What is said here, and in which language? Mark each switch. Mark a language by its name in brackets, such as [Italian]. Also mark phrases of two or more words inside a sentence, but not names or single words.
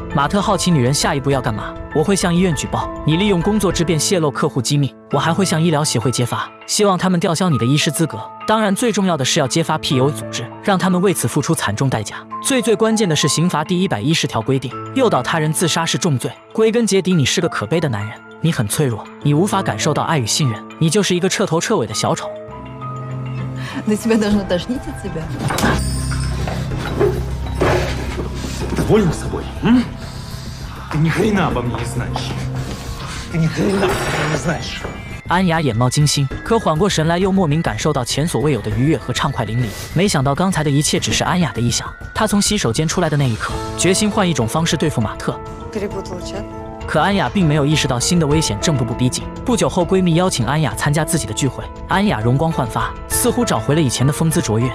[Chinese] 马特好奇女人下一步要干嘛，我会向医院举报你利用工作之便泄露客户机密，我还会向医疗协会揭发，希望他们吊销你的医师资格。当然最重要的是要揭发 PUA 组织，让他们为此付出惨重代价。最关键的是刑法第110条规定，诱导他人自杀是重罪。归根结底，你是个可悲的男人，你很脆弱，你无法感受到爱与信任，你就是一个彻头彻尾的小丑。 [Russian] Да тебя должно тошнить от себя. Доволен собой? Ты ни хрена обо мне не знаешь. Ты ни хрена обо мне не знаешь. [Chinese] 安雅眼冒金星，可缓过神来，又莫名感受到前所未有的愉悦和畅快淋漓。没想到刚才的一切只是安雅的臆想。她从洗手间出来的那一刻，决心换一种方式对付马特。 [Russian] Перепутала чат. [Chinese] 可安雅并没有意识到新的危险正步步逼近。不久后，闺蜜邀请安雅参加自己的聚会，安雅容光焕发，似乎找回了以前的风姿卓越。